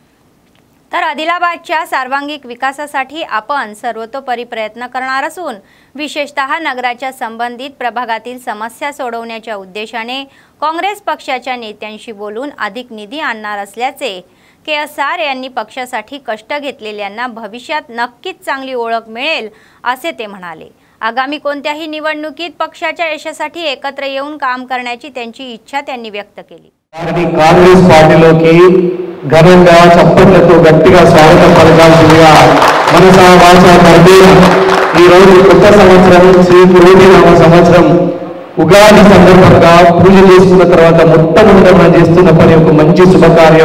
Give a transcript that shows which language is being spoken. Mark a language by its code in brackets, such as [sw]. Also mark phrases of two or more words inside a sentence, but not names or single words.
[mr] तर आदिलाबादच्या सर्वांगीण विकासासाठी आपण सर्वतोपरी प्रयत्न करणार असून विशेषतः नगराच्या संबंधित प्रभागातील समस्या सोडवण्याच्या उद्देशाने काँग्रेस पक्षाच्या नेत्यांशी बोलून अधिक निधी आणणार असल्याचे केएसआर यांनी पक्षासाठी कष्ट घेतलेल्यांना भविष्यात नक्कीच चांगली ओळख मिळेल असे ते म्हणाले। आगामी कोणत्याही निवडणुकीत पक्षाच्या यशासाठी एकत्र येऊन काम करण्याची त्यांची इच्छा त्यांनी व्यक्त केली। [te] కాంగ్రెస్ పార్టీలోకి ఘనంగా చప్పట్లతో గట్టిగా స్వాగతం పలకాల్సిందిగా మనసా వాచా కర్మే ఈ రోజు కొత్త సంవత్సరం శ్రీ క్రోధి నామ సంవత్సరం ఉగాది సందర్భంగా పూజ చేసుకున్న తర్వాత మొట్టమొదట మనం చేస్తున్న పని ఒక మంచి శుభకార్యం।